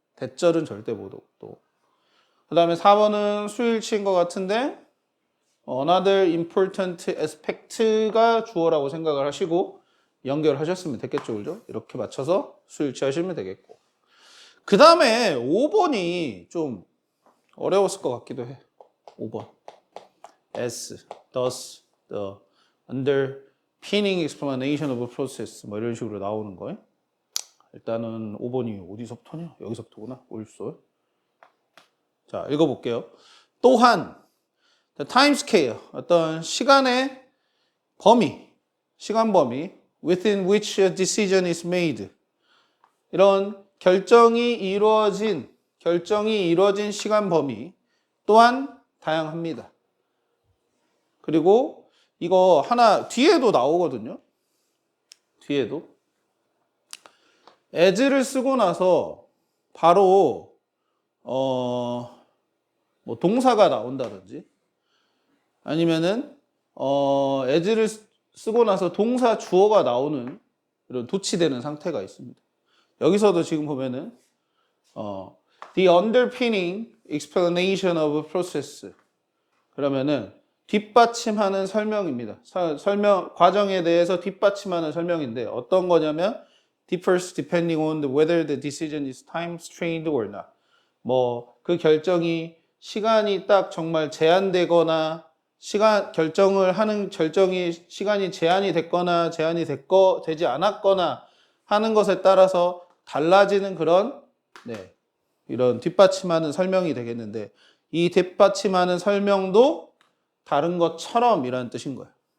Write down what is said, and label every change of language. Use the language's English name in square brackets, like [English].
[Korean] 대절은 절대 못 오고 그 다음에 4번은 수일치인 것 같은데 [English] another important aspect [Korean] 가 주어라고 생각을 하시고 연결하셨으면 됐겠죠. 그죠? 이렇게 맞춰서 수일치 하시면 되겠고 그 다음에 5번이 좀 어려웠을 것 같기도 해. [English] 5번 as, thus, the underpinning explanation of a process [Korean] 뭐 이런 식으로 나오는 거예요. 일단은 5번이 어디서부터냐? 여기서부터구나. 올소. 자, 읽어볼게요. [English] 또한 the time scale, [Korean] 어떤 시간의 범위, 시간 범위 [English] within which a decision is made. [Korean] 이런 결정이 이루어진 시간 범위 또한 다양합니다. 그리고 이거 하나 뒤에도 나오거든요. 뒤에도 as를 쓰고 나서 바로 뭐 동사가 나온다든지 아니면은 as를 쓰고 나서 동사 주어가 나오는 이런 도치되는 상태가 있습니다. 여기서도 지금 보면은 [English] the underpinning explanation of a process [Korean] 그러면은 뒷받침하는 설명입니다. 설명 과정에 대해서 뒷받침하는 설명인데 어떤 거냐면 [English] differs depending on whether the decision is time strained or not. [Korean] 뭐 그 결정이 시간이 딱 정말 제한되거나 결정을 하는 결정이 시간이 제한이 됐거나 되지 않았거나 하는 것에 따라서 달라지는 그런 이런 뒷받침하는 설명이 되겠는데 이 뒷받침하는 설명도 다른 것처럼 이라는 뜻인 거예요.